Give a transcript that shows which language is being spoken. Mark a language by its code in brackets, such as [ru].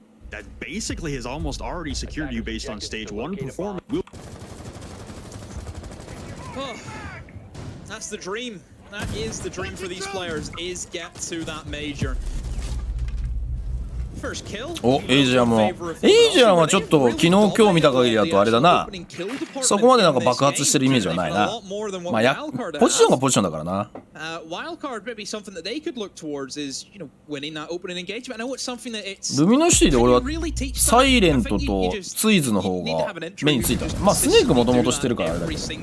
[en] That basically has almost already secured you based on stage 1 performance. That's the dream. That is the dream for these players, is get to that major. First kill. [ja] お、エイジアンも。エイジアンはちょっと昨日今日見た限りだとあれだな。そこまでなんか爆発してるイメージはないな。まあポジションがポジションだからな。 [en] Wildcard maybe something that they could look towards is, you know, winning that opening engagement. I know it's something that it's [ja] ルミノシティで俺はサイレントとツイズの方が目についた。まあスネークもともとしてるからあれだけど。